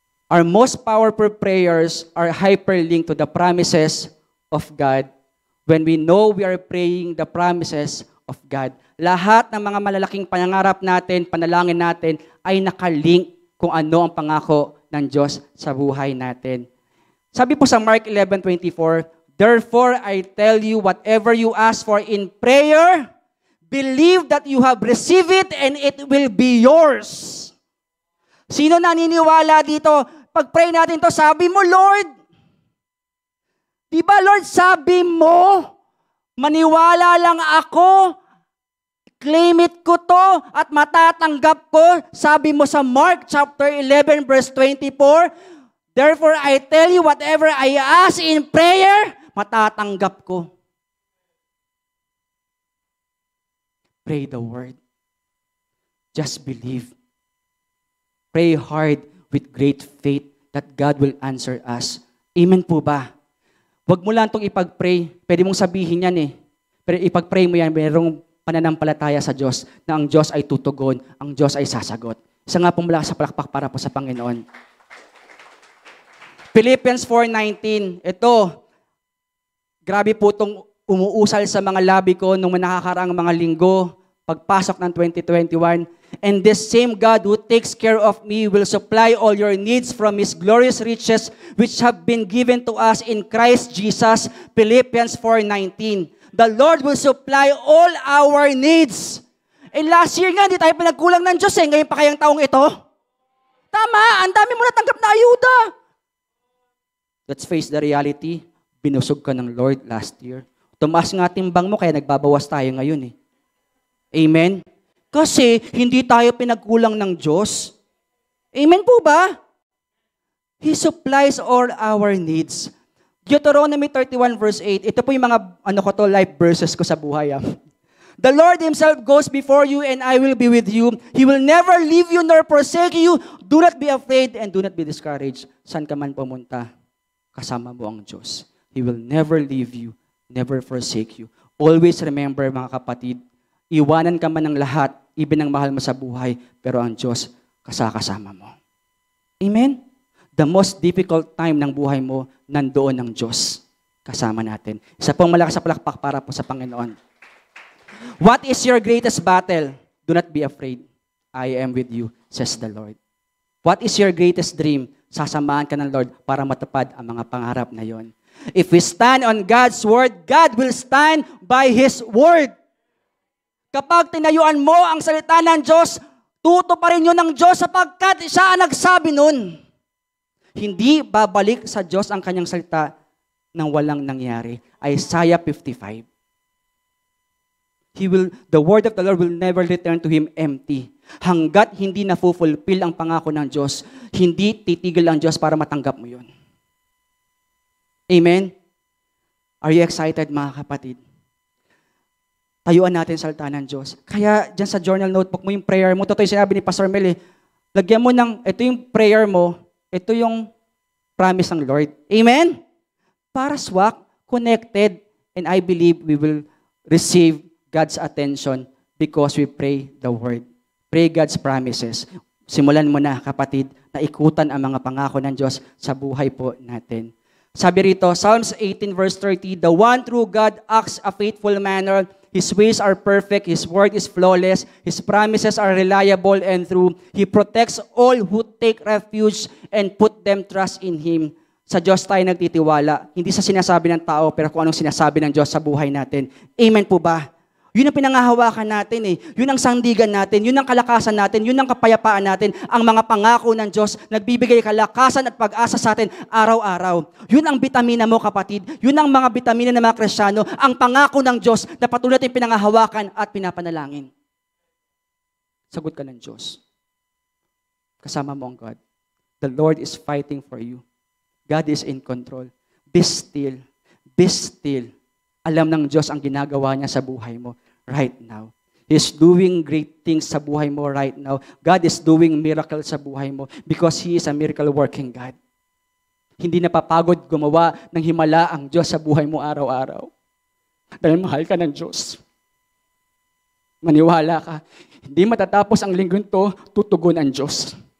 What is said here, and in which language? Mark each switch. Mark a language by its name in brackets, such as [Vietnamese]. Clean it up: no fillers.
[English] Our most powerful prayers are hyperlinked to the promises of God when we know we are praying the promises of God. [Filipino] Lahat ng mga malalaking pangarap natin, panalangin natin, ay nakalink kung ano ang pangako ng Diyos sa buhay natin. Sabi po sa [English] Mark 11:24, therefore I tell you, whatever you ask for in prayer, believe that you have received it and it will be yours. [Filipino] Sino naniniwala dito? Pag-pray natin to, sabi mo, Lord, di ba Lord, sabi mo, maniwala lang ako, [English] claim it [Filipino] ko to, at matatanggap ko. Sabi mo sa [English] Mark chapter 11 verse 24, therefore I tell you, whatever I ask in prayer, [Filipino] matatanggap ko. [English] Pray the Word. Just believe. Pray hard with great faith that God will answer us. [Filipino] Amen po ba? Huwag mo lang itong ipag-pray. Pwede mong sabihin yan eh. Pero ipag-pray mo yan, mayroong pananampalataya sa Diyos na ang Diyos ay tutugon, ang Diyos ay sasagot. Isa nga pong malakas sa palakpak para po sa Panginoon. Philippians 4:19. Ito, grabe po itong umuusal sa mga labi ko nung nakakaraang mga linggo, pagpasok ng 2021. [English] And this same God who takes care of me will supply all your needs from His glorious riches which have been given to us in Christ Jesus. Philippians 4:19. The Lord will supply all our needs. Last year [Filipino] nga, hindi tayo pinagkulang ng Diyos ngayon pa kayang taong ito? Tama, ang dami mo natanggap na ayuda. [English] Let's face the reality. [Filipino] Binusog ka ng [English] Lord last year. [Filipino] Tumaas nga timbang mo kaya nagbabawas tayo ngayon eh. Amen? Kasi hindi tayo pinagkulang ng Diyos. Amen po ba? [English] He supplies all our needs. Deuteronomy 31 verse 8. [Filipino] Ito po yung mga life verses ko sa buhay. [English] The Lord Himself goes before you and I will be with you. He will never leave you nor forsake you. Do not be afraid and do not be discouraged. [Filipino] Saan ka man pumunta, kasama mo ang Diyos. [English] He will never leave you, never forsake you. Always remember [Filipino] mga kapatid, iwanan ka man ng lahat, even ang mahal mo sa buhay, pero ang Diyos kasama mo. Amen? [English] The most difficult time [Filipino] ng buhay mo, nandoon ang Diyos kasama natin. Isa pong malakas sa palakpak para po sa Panginoon. [English] What is your greatest battle? Do not be afraid. I am with you, says the Lord. What is your greatest dream? [Filipino] Sasamahan ka ng Lord para matupad ang mga pangarap na yon. [English] If we stand on God's word, God will stand by His word. [Filipino] Kapag tinayuan mo ang salita ng Diyos, tutuparin yun ng Diyos sapagkat siya ang nagsabi nun. Hindi babalik sa Diyos ang kanyang salita nang walang nangyari. [English] Isaiah 55. The word of the Lord will never return to Him empty. [Filipino] Hanggat hindi na-fulfill ang pangako ng Diyos, hindi titigil ang Diyos para matanggap mo yun. Amen? [English] Are you excited, [Filipino] mga kapatid? Tayuan natin sa salita ng Diyos. Kaya dyan sa journal notebook mo yung prayer mo, totoo yung sinabi ni Pastor Mel, lagyan mo ng, ito yung prayer mo, ito yung promise ng Lord. Amen? Para swak, [English] connected, and I believe we will receive God's attention because we pray the word. Pray God's promises. [Filipino] Simulan mo na, kapatid, na ikutan ang mga pangako ng Diyos sa buhay po natin. [English] Sabi rito, Psalms 18 verse 30, the one true God acts a faithful manner. His ways are perfect. His word is flawless. His promises are reliable and true. He protects all who take refuge and put them trust in Him. [Filipino] Sa Diyos tayo nagtitiwala. Hindi sa sinasabi ng tao, pero kung anong sinasabi ng Diyos sa buhay natin. Amen po ba? Yun ang pinangahawakan natin eh. Yun ang sandigan natin. Yun ang kalakasan natin. Yun ang kapayapaan natin. Ang mga pangako ng Diyos, nagbibigay kalakasan at pag-asa sa atin araw-araw. Yun ang bitamina mo, kapatid. Yun ang mga bitamina ng mga Kristiyano. Ang pangako ng Diyos na patuloy natin pinangahawakan at pinapanalangin. Sagot ka ng Diyos. Kasama mo ang God. [English] The Lord is fighting for you. God is in control. Be still. Be still. [Filipino] Alam ng Diyos ang ginagawa niya sa buhay mo [English] right now. He's doing great things [Filipino] sa buhay mo [English] right now. God is doing miracles sa buhay mo because He is a miracle-working God. [Filipino] Hindi napapagod gumawa ng himala ang Diyos sa buhay mo araw-araw. Dahil mahal ka ng Diyos. Maniwala ka. Hindi matatapos ang linggong to, tutugon ang Diyos.